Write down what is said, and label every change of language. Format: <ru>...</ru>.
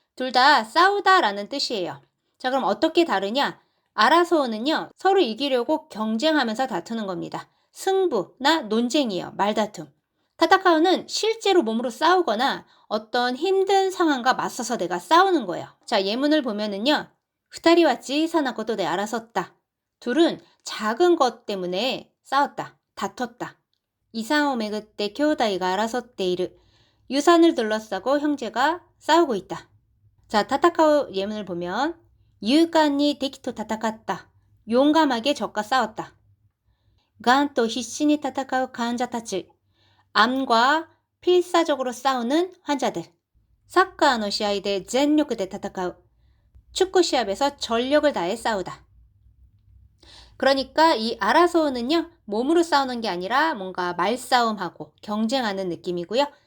<ko>둘 다 싸우다라는 뜻이에요. 자, 그럼 어떻게 다르냐? 알아서는요. 서로 이기려고 경쟁하면서 다투는 겁니다. 승부나 논쟁이에요. 말다툼. 타타카우는 실제로 몸으로 싸우거나 어떤 힘든 상황과 맞서서 내가 싸우는 거예요. 자, 예문을 보면은요.</ko> <ja>2人は小さなことで争った.</ja> <ko>둘은 작은 것 때문에 싸웠다. 다퉜다.</ko> <ja>이산을 巡って兄弟が争っている.</ja> <ko>유산을 둘러싸고 형제가 싸우고 있다. 자, 타타카우 예문을 보면</ko> <ja>勇敢に敵と戦った.</ja> <ko>용감하게 적과 싸웠다.</ko> <ja>がんと必死に戦う患者たち.</ja> <ko>암과 필사적으로 싸우는 환자들. 사카의</ko> <ja>試合で全力で戦う.</ja> <ko>축구 시합에서 전력을 다해 싸우다. 그러니까 이 알아서는요, 몸으로 싸우는 게 아니라 뭔가 말싸움하고 경쟁하는 느낌이고요.</ko>